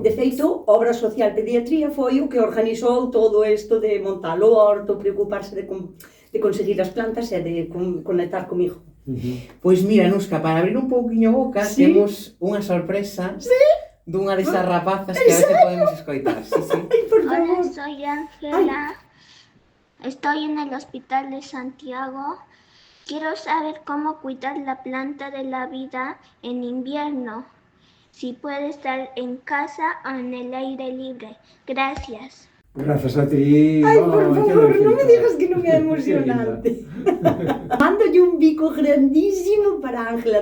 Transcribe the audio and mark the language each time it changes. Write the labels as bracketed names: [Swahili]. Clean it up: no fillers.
[Galician] De feito, Obra Social Pediatría foi o que organizou todo isto de montar o horto, preocuparse de conseguir as plantas e de conectar comigo. Pois mira, Nusca, para abrir un pouquiño a boca, temos unha sorpresa dunha desas rapazas que a veces podemos escoitar. [Spanish] Hola, soy Ángela. Estoy en el Hospital de Santiago. Quiero saber cómo cuidar la planta de la vida en invierno. Si puede estar en casa o en el aire libre. Gracias. Gracias a ti. [Galician] Ai, por favor, non me digas que non é emocionante. Mándolle un bico grandísimo para Ángela.